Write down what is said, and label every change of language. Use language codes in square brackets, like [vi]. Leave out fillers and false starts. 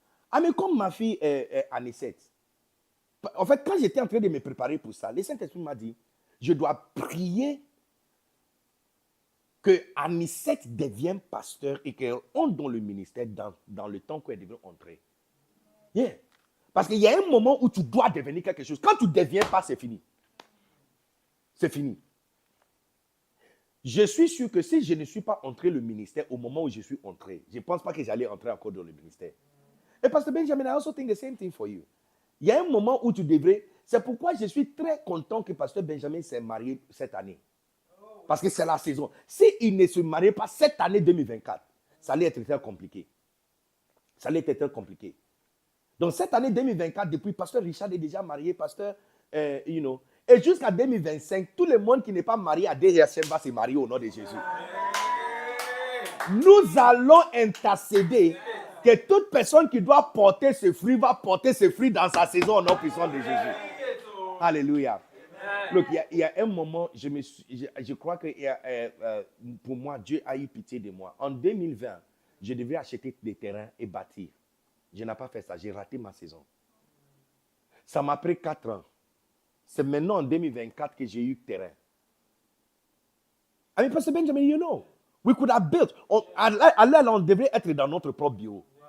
[fr] Ah, mais comme ma fille Anicette, en fait, quand j'étais en train de me préparer pour ça, le Saint-Esprit m'a dit, je dois prier que Anicette devienne pasteur et qu'elle entre dans le ministère dans le temps qu'elle devait entrer. [en] Yeah. [fr] Parce qu'il y a un moment où tu dois devenir quelque chose. Quand tu ne deviens pas, c'est fini. C'est fini. Je suis sûr que si je ne suis pas entré le ministère au moment où je suis entré, je ne pense pas que j'allais entrer encore dans le ministère. Et Pasteur Benjamin, [en] I also think the same thing for you. [fr] Il y a un moment où tu devrais... C'est pourquoi je suis très content que Pasteur Benjamin s'est marié cette année. Parce que c'est la saison. S'il ne se mariait pas cette année 2024, ça allait être très compliqué. Ça allait être très compliqué. Donc cette année 2024, depuis Pasteur Richard est déjà marié, Pasteur, et jusqu'à 2025, tout le monde qui n'est pas marié à DRCN va se marier au nom de Jésus. Nous allons intercéder que toute personne qui doit porter ses fruits va porter ses fruits dans sa saison au nom puissant de Jésus. Alléluia. [en] Look, [fr] il y a un moment, je crois que pour moi, Dieu a eu pitié de moi. En 2020, je devais acheter des terrains et bâtir. Je n'ai pas fait ça. J'ai raté ma saison. Ça m'a pris 4 ans. C'est maintenant en 2024 que j'ai eu terrain. [en] I mean, Pastor Benjamin, you know, we could have built. [fr] On devrait être dans notre propre bureau.